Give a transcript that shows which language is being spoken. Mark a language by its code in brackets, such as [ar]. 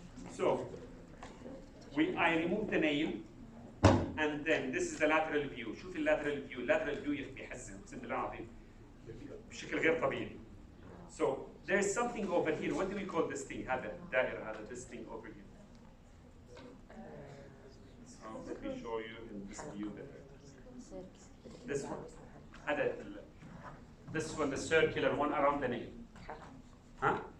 [en] So, I removed the nail, and then this is the lateral view. شوف lateral view. [ar] Lateral view يحزن اقسم بالله العظيم بشكل غير طبيعي. [en] So there is something over here. What do we call this thing? [ar] هذا الدائرة هذا [en] this thing over here. So let me show you in this view better. This one. هذا this one, the circular one around the nail. Huh?